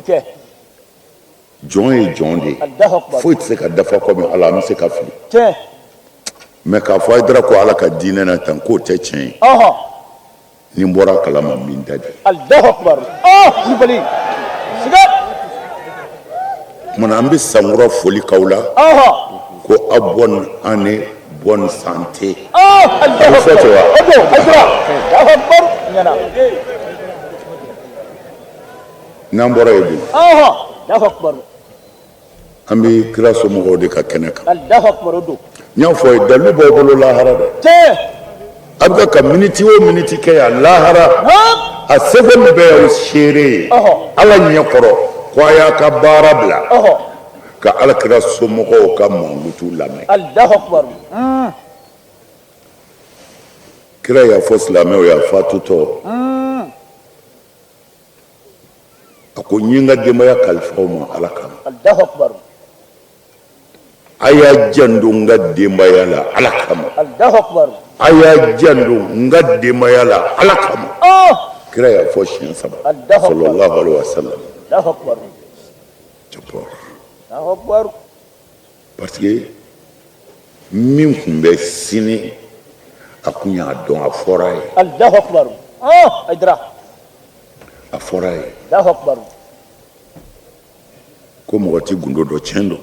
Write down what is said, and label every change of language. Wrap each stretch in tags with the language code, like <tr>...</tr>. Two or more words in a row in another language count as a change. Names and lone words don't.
<bm>jɔn ye jɔn de ye foyi tɛ se ka dafa komi ala an bɛ se ka fili mais k'a fɔ aw dara ko ala ka diinɛ na tan k'o tɛ tiɲɛ ye ni n bɔra kalama n bɛ n da di kumana an bɛ sankɔrɔ foli k'aw la ko aw</bm> <fr>bonne année bonne santé.</fr> <ar>الله أكبر. Nyana.</ar> <bm>N'ambora ebi.</bm> <ar>الله أكبر.</ar> <bm>Ambi kira somɔgɔw de ka kɛnɛ kan.</bm> <ar>الله أكبر do.</ar> <bm>N y'a fɔ ye dalu b'aw bolo lahara dɛ. A bɛ ka miniti o miniti kɛ yan lahara a sɛbɛn bɛɛ y'aw seere ye ala ɲɛkɔrɔ ko a y'a ka baara bila ka alakira somɔgɔw ka mankutu lamɛn.</bm> <ar>الله أكبر.</ar> <bm>Kira y'a fɔ silamɛw y'a fatutɔ a ko n ye n ka denbaya kalifaw ma ala kama.</bm> <ar>الله أكبر.</ar> <bm>A y'a janto n ka denbaya la ala kama.</bm> <ar>الله أكبر.</ar> <bm>A y'a janto n ka denbaya la ala kama. Kira y'a fɔ siɲɛ 3</bm> <ar>صلى الله عليه وسلم. الله أكبر. الله أكبر.</ar> <fr>Parce que</fr> <bm>min tun bɛ sini a kun y'a dɔn a fɔra ye.</bm> <ar>الله أكبر. Aydara.</ar> <bm>A fɔra ye.</bm> <ar>الله أكبر.</ar> <bm>Ko mɔgɔ tɛ gundo dɔ tiɲɛ don.</bm>